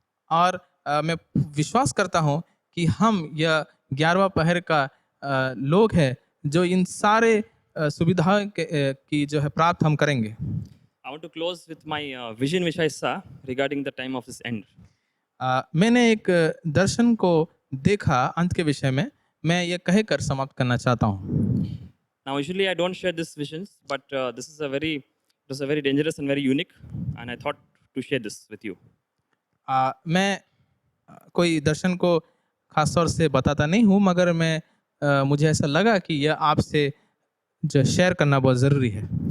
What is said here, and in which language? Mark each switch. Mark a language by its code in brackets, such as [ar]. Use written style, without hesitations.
[hi] और मैं विश्वास करता हूँ कि हम यह 11वां पहर का लोग हैं जो इन सारे सुविधाओं की जो है प्राप्त हम करेंगे। [en] I want to close with my vision which I saw regarding the time of this end. [hi] मैंने एक दर्शन को देखा अंत के विषय में, मैं ये कहकर समाप्त करना चाहता हूँ। [en] Now usually I don't share these visions, but this is it was a very dangerous and very unique, and I thought to share this with you. [hi] मैं कोई दर्शन को खास तौर से बताता नहीं हूँ मगर मुझे ऐसा लगा कि यह आपसे जो शेयर करना बहुत ज़रूरी है।